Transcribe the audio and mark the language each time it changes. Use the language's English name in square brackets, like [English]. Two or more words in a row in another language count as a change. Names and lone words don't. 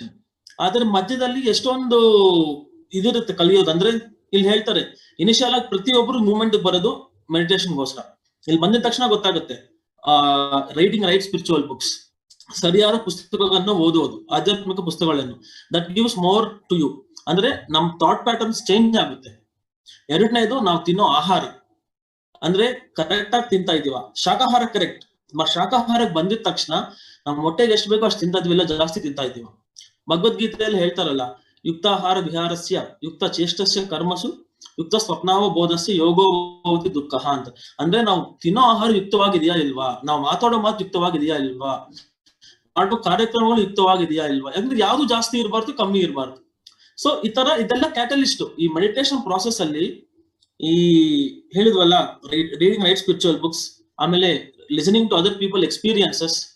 [Kannada] ಆದ್ರೆ ಮಧ್ಯದಲ್ಲಿ ಎಷ್ಟೊಂದು ಇದಿರುತ್ತೆ ಕಲಿಯೋದು. ಅಂದ್ರೆ ಇಲ್ಲಿ ಹೇಳ್ತಾರೆ, ಇನಿಷಿಯಲ್ ಆಗಿ ಪ್ರತಿಯೊಬ್ಬರು ಮೂವ್ಮೆಂಟ್ ಬರೋದು ಮೆಡಿಟೇಷನ್ಗೋಸ್ಕರ. ಇಲ್ಲಿ ಬಂದಿದ ತಕ್ಷಣ ಗೊತ್ತಾಗುತ್ತೆ, [English] writing right spiritual books, [Kannada] ಸರಿಯಾದ ಪುಸ್ತಕಗಳನ್ನು ಓದುವುದು, ಆಧ್ಯಾತ್ಮಿಕ ಪುಸ್ತಕಗಳನ್ನು, [English] that gives more to you. [Kannada] ಅಂದ್ರೆ ನಮ್ [English] thought patterns change [Kannada] ಆಗುತ್ತೆ. ಎರಡನೇದು, ನಾವು ತಿನ್ನೋ ಆಹಾರ ಅಂದ್ರೆ ಕರೆಕ್ಟ್ ಆಗಿ ತಿಂತಾ ಇದೀವ, ಶಾಕಾಹಾರ ಕರೆಕ್ಟ್. ಶಾಕಾಹಾರಕ್ಕೆ ಬಂದಿದ ತಕ್ಷಣ ನಮ್ ಹೊಟ್ಟೆಗೆ ಎಷ್ಟು ಬೇಕೋ ಅಷ್ಟು ತಿಂತಾ ಇದೀವಿಲ್ಲ, ಜಾಸ್ತಿ ತಿಂತಾ ಇದೀವ. ಭಗವದ್ಗೀತೆಯಲ್ಲಿ ಹೇಳ್ತಾರಲ್ಲ, [Sanskrit] ಯುಕ್ತಾಹಾರ ವಿಹಾರಸ್ಯ ಯುಕ್ತ ಚೇಷ್ಟಸ್ಯ ಕರ್ಮಸು ಯುಕ್ತ ಸ್ವಪ್ನಾವ ಬೋಧಸ್ಯ ಯೋಗೋ ಭವತಿ ದುಃಖ [Kannada] ಅಂತ. ಅಂದ್ರೆ ನಾವು ತಿನ್ನೋ ಆಹಾರ ಯುಕ್ತವಾಗಿದೆಯಾ ಇಲ್ವಾ, ನಾವು ಮಾತಾಡೋ ಮಾತು ಯುಕ್ತವಾಗಿದೆಯಾ ಇಲ್ವಾ, ಮಾಡೋ ಕಾರ್ಯಕ್ರಮಗಳು ಯುಕ್ತವಾಗಿದೆಯಾ ಇಲ್ವಾ. ಯಾಕಂದ್ರೆ ಯಾವ್ದು ಜಾಸ್ತಿ ಇರಬಾರ್ದು, ಕಮ್ಮಿ ಇರಬಾರ್ದು. ಸೊ ಇದೆಲ್ಲ ಕ್ಯಾಟಲಿಸ್ಟ್ ಈ [English] meditation process [Kannada] ಅಲ್ಲಿ. ಈ ಹೇಳಿದ್ವಲ್ಲ, [English] reading right spiritual books, [Kannada] ಆಮೇಲೆ [English] listening to other people experiences.